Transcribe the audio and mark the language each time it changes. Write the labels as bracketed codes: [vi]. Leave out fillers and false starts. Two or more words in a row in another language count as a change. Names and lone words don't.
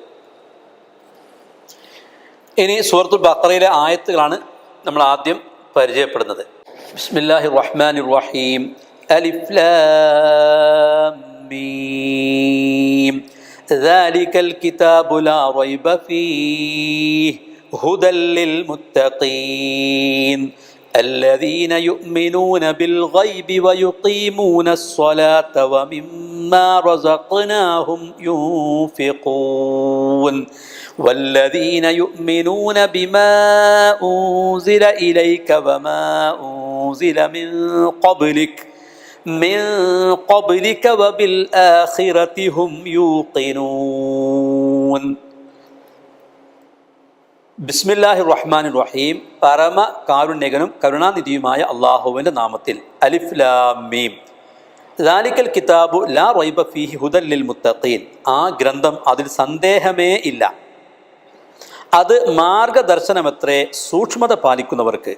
[ml] ഇനി സൂറത്തുൽ ബഖറയിലെ ആയത്തുകളാണ് നമ്മൾ ആദ്യം പരിചയപ്പെടുന്നത്. [ar] بسم الله الرحمن الرحيم. ألف لام ميم. ذلك الكتاب لا ريب فيه هدى للمتقين الذين يؤمنون بالغيب ويقيمون الصلاة ومما رزقناهم ينفقون والذين يؤمنون بما أنزل إليك وما أنزل من قبلك وبالآخرة هم يوقنون. بسم الله الرحمن الرحيم. [ml] പരമ കാരുണ്യകനും കരുണാനിധിയുമായ അള്ളാഹുവിൻ്റെ നാമത്തിൽ. [ar] ألف لام ميم. ذلك الكتاب لا ريب فيه هدى للمتقين. [ml] ആ ഗ്രന്ഥം, അതിൽ സന്ദേഹമേ ഇല്ല, അത് മാർഗദർശനമത്രേ സൂക്ഷ്മത പാലിക്കുന്നവർക്ക്.